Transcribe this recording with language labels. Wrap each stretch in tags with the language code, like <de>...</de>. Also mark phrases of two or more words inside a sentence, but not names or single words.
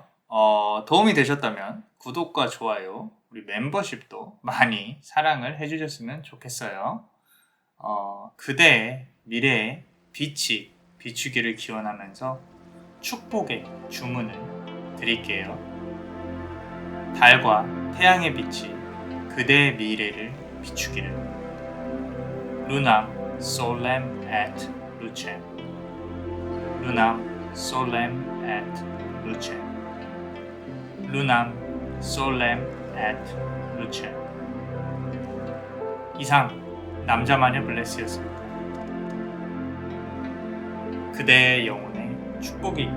<ko>도움이 되셨다면 구독과 좋아요, 우리 멤버십도 많이 사랑을 해주셨으면 좋겠어요. 그대의 미래에 빛이 비추기를 기원하면서 축복의 주문을 드릴게요. 달과 태양의 빛이 그대의 미래를 비추기를.</ko> <la>Lunam solem et lucem. Lunam solem et lucem. Lunam solem et lucem.</la> <ko>이상 남자마녀 블레스였습니다. 그대의 영혼에 축복이 있길.</ko>